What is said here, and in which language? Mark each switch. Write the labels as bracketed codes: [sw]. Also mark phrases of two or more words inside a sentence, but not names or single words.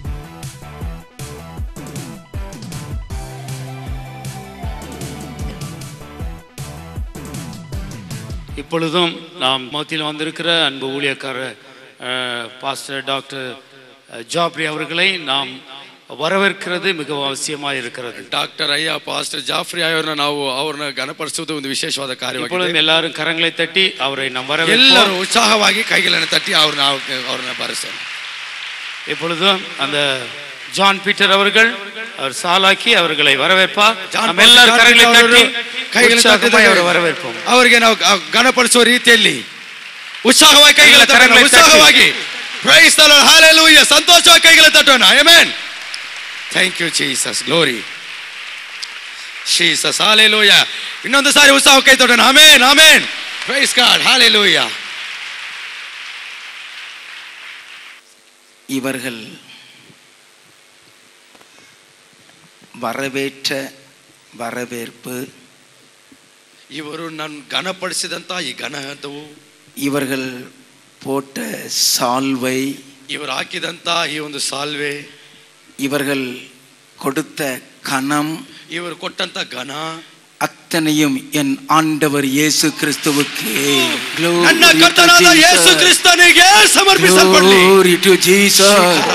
[ta] இப்பொழுதும் நாம் மத்தியில் வந்திருக்கிற அன்பு ஊழியக்காரர் பாஸ்டர் டாக்டர் ஜாப்ரி அவர்களை நாம் வரவேற்கிறது மிகவும் ಅವಶ್ಯಕವಾಗಿ இருக்கிறது. [kn] ಡಾಕ್ಟರ್ ಅಯ್ಯ ಪಾಸ್ಟರ್ ಜಾಫ್ರಿ ಅವರನ್ನ ನಾವು ಅವರನ್ನ ಗಣಪಡಿಸುವುದು ಒಂದು ವಿಶೇಷವಾದ ಕಾರ್ಯವಾಗಿದೆ. [ta] இப்பொழுதும் எல்லாரும் கரங்களை தட்டி அவரை நாம் வரவேற்போம். [kn] ಎಲ್ಲರೂ ಉತ್ಸಾಹವಾಗಿ ಕೈಗಳನ್ನು ತಟ್ಟಿ ಅವರನ್ನ ಬರೆಸೋಣ. [ta] இப்பொழுதும் அந்த ஜான் பீட்டர் அவர்கள் அவர் சாலாக்கி அவர்களை வரவேற்பார். நாம் எல்லாரும் கரங்களை தட்டி கைகளை அவரை வரவேற்போம். [kn] ಅವರಿಗೆ ನಾವು ಗಣಪಡಿಸುವ ರೀತಿಯಲ್ಲಿ ಉತ್ಸಾಹವಾಗಿ ಕೈகளை ತಟ್ಟೋಣ. ಉತ್ಸಾಹವಾಗಿ [en] Praise the Lord [kn] ಹalleluya ಸಂತೋಷವಾಗಿ ಕೈகளை ತಟ್ಟೋಣ. ಆಮೆನ್. [en] Thank you Jesus. Glory. Jesus. Hallelujah. [kn] ಇನ್ನೊಂದು ಸಾರಿ ಉತ್ಸಾಹ ಕೈ ತಟ್ಟೋಣ. ಆಮೆನ್. ಆಮೆನ್. [en] Praise God. Hallelujah. [ta] இவர்கள் வரவேற்ற வரவேற்பு, [kn] ಇವರು ನಾನು ಗಣಪಡಿಸಿದಂತ ಈ ಗಣಹತವು, [ta] இவர்கள் போட்ட சால்வை, [kn] ಇವರು ಹಾಕಿದಂತ ಈ ಒಂದು ಸಾಲ್ವೆ, [ta] இவர்கள் கொடுத்த கனம், [kn] ಇವರು ಕೊಟ್ಟಂತ ಘನ [ta] அத்தனையும் என் ஆண்டவர் இயேசு கிறிஸ்துவுக்கு [kn] ನನ್ನ ಕರ್ತನಾದ ಯೇಸು ಕ್ರಿಸ್ತನಿಗೆ ಸಮರ್ಪಿಸಲ್ಪಡಲಿ. [en] Glory to Jesus.